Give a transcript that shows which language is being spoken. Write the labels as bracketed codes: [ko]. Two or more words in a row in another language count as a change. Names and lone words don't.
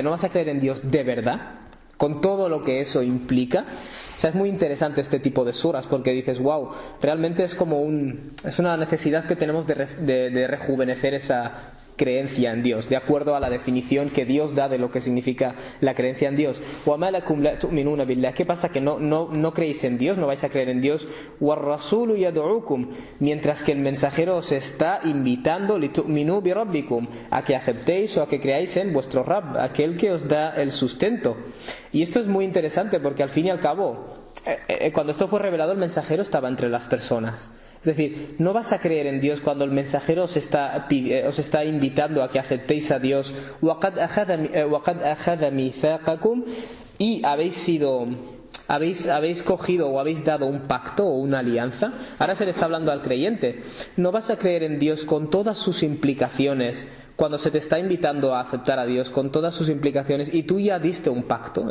[es] ¿No vas a creer en Dios de verdad? Con todo lo que eso implica. O sea, es muy interesante este tipo de suras porque dices, wow, realmente es como es una necesidad que tenemos de rejuvenecer esa creencia en Dios, de acuerdo a la definición que Dios da de lo que significa la creencia en Dios. [ar] وَمَا لَكُمْ لَا تُؤْمِنُونَ بِاللَّهِ. [es] ¿Qué pasa? Que no creéis en Dios, no vais a creer en Dios. [ar] وَالرَّسُولُ يَدْعُوكُمْ, [es] mientras que el mensajero os está invitando [ar] لِتُؤْمِنُوا بِرَبِّكُمْ, [es] a que aceptéis o a que creáis en vuestro Rabb, aquel que os da el sustento. Y esto es muy interesante porque al fin y al cabo, cuando esto fue revelado, el mensajero estaba entre las personas. Es decir, no vas a creer en Dios cuando el mensajero os está invitando a que aceptéis a Dios. [ar] وَقَدْ أَخَذَ مِيثَاقَكُمْ, [es] y habéis cogido o habéis dado un pacto o una alianza. Ahora se le está hablando al creyente. No vas a creer en Dios con todas sus implicaciones cuando se te está invitando a aceptar a Dios, con todas sus implicaciones, y tú ya diste un pacto.